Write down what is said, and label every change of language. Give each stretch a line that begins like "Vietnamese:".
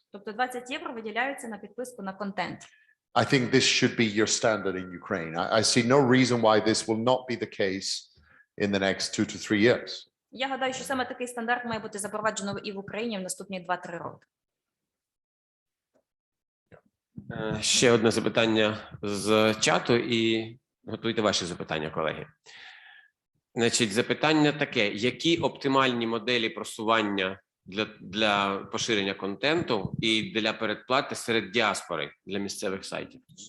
Ukrainian: Тобто €20 виділяються на підписку на контент.
English: I think this should be your standard in Ukraine. I see no reason why this will not be the case in the next 2 to 3 years.
Ukrainian: Я гадаю, що саме такий стандарт має бути запроваджено і в Україні в наступні 2-3 роки. Ще одне запитання з чату, і готуйте ваші запитання, колеги. Значить, запитання таке: які оптимальні моделі просування для поширення контенту і для передплати серед діаспори для місцевих сайтів?